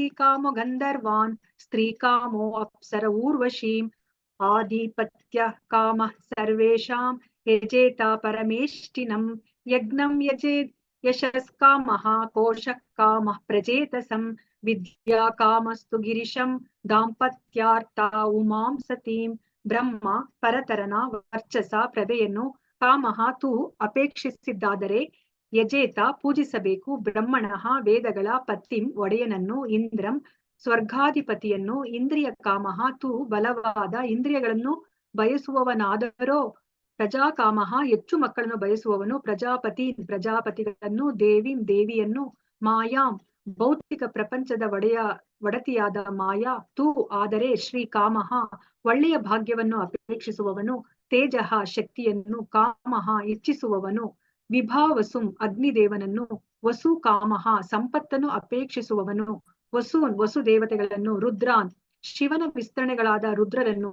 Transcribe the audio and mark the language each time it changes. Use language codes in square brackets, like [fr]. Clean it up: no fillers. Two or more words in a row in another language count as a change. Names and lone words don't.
[sa] ಕಾಮೋ ಗಂಧರ್ವಾನ್ ಸ್ತ್ರೀ ಕಾಮೋ ಅಪ್ಸರ ಊರ್ವಶೀಂ ಆಧಿಪತ್ಯ ಕಾಮಃ ಸರ್ವೇಷಾಂ ಯಜೇತ ಪರಮೇಷ್ಠಿನಂ ಯಜ್ಞಂ ಯಜೇತ್ ಯಶಸ್ ಕಾಮಃ ಕೋಶಃ ಕಾಮಃ ಪ್ರಜೇತಸಂ ವಿದ್ಯಾ ಕಾಮಸ್ತು ಗಿರಿಶಂ ದಾಂಪತ್ಯಾರ್ಥ ಉಮಾಂ ಸತೀಂ ಬ್ರಹ್ಮ ಪರತರನ [kn] ವರ್ಚಸ ಪ್ರಭೆಯನ್ನು [sa] ಕಾಮಃ ತು ಅಪೇಕ್ಷಿಸಿದ್ದಾದರೆ ಯಜೇತ ಪೂಜಿಸಬೇಕು. [kn] ಬ್ರಹ್ಮಣಃ ವೇದಗಳ ಪತ್ತಿಂ ಒಡೆಯನನ್ನು, ಇಂದ್ರಂ ಸ್ವರ್ಗಾಧಿಪತಿಯನ್ನು, [sa] ಇಂದ್ರಿಯ ಕಾಮಃ ತು [kn] ಬಲವಾದ ಇಂದ್ರಿಯಗಳನ್ನು ಬಯಸುವವನಾದರೋ ಪ್ರಜಾಕಾಮಃ ಹೆಚ್ಚು ಮಕ್ಕಳನ್ನು ಬಯಸುವವನು, ಪ್ರಜಾಪತಿಗಳನ್ನು, ದೇವಿಯನ್ನು, ಮಾಯಾಂ ಭೌತಿಕ ಪ್ರಪಂಚದ ಒಡತಿಯಾದ [sa] ಮಾಯಾ ತು [kn] ಆದರೆ [sa] ಶ್ರೀ ಕಾಮಃ [kn] ಒಳ್ಳೆಯ ಭಾಗ್ಯವನ್ನು ಅಪೇಕ್ಷಿಸುವವನು, ತೇಜಃ ಶಕ್ತಿಯನ್ನು, ಕಾಮಃ ಇಚ್ಛಿಸುವವನು, ವಿಭಾವಸುಂ ಅಗ್ನಿದೇವನನ್ನು, [sa] ವಸು ಕಾಮಃ [kn] ಸಂಪತ್ತನ್ನು ಅಪೇಕ್ಷಿಸುವವನು, ವಸೂನ್ ವಸುದೇವತೆಗಳನ್ನು, ರುದ್ರಾನ್ ಶಿವನ ವಿಸ್ತರಣೆಗಳಾದ ರುದ್ರರನ್ನು.